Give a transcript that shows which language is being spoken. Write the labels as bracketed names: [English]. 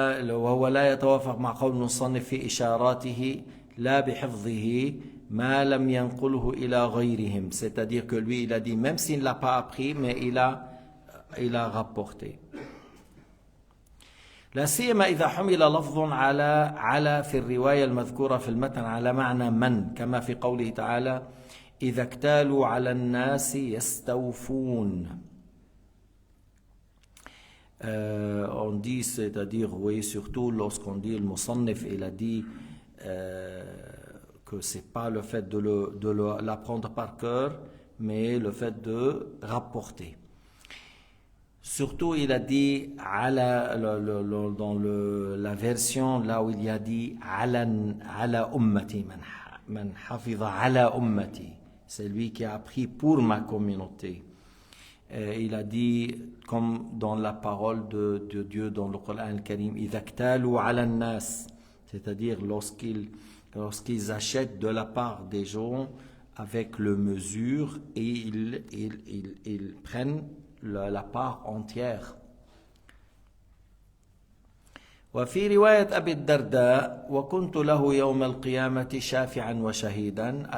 [Arabic] وهو لا يتوافق مع قول المصنف في إشاراته لا بحفظه ما لم ينقله إلى غيرهم, [French] c'est-à-dire que lui il a dit même s'il ne l'a pas appris, mais il a rapporté. [Arabic] لا سيما إذا حمل لفظ على في الرواية المذكورة في المتن على معنى من, كما في قوله تعالى إذا اكتالوا على الناس يستوفون. [French] On dit, c'est-à-dire, oui, surtout lorsqu'on dit le Musannif, il a dit que c'est pas le fait de l'apprendre par cœur, mais le fait de rapporter. Surtout, il a dit dans la version là où il y a dit ala ummati, [Arabic] man hafiza ala ummati, [French] c'est lui qui a appris pour ma communauté. Il a dit, comme dans la parole de Dieu dans le Coran al-Karim, [Arabic] idha iktalu ala an-nas, [French] c'est-à-dire lorsqu'ils achètent de la part des gens avec le mesure et ils prennent la part entière. [Arabic] وفي رواية أبي الدرداء وكنت له يوم القيامة شافعا وشهيدا.